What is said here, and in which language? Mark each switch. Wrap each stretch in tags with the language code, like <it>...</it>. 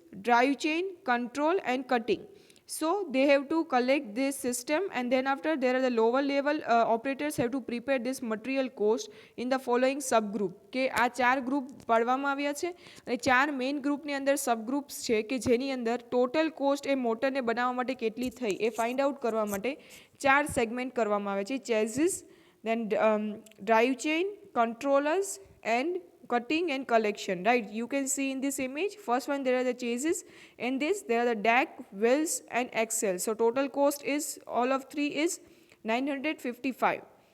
<en>drive chain, control and cutting. So they have to collect this system, and then after there are the lower level operators have to prepare this material cost in the following subgroup.</en> <gu>કે આ ચાર group પાડવામાં આવ્યા છે અને ચાર main ગ્રુપની અંદર સબગ્રુપ્સ છે કે જેની અંદર ટોટલ કોસ્ટ એ મોટરને બનાવવા માટે કેટલી થઈ એ ફાઇન્ડ આઉટ કરવા માટે ચાર સેગમેન્ટ કરવામાં આવે છે.</gu> <en>Chassis, then drive chain, controllers and cutting and collection, right? You can see in this image, first one there are the chassis, and this there are the deck, wheels and axle. So total cost is all of three is 955.</en>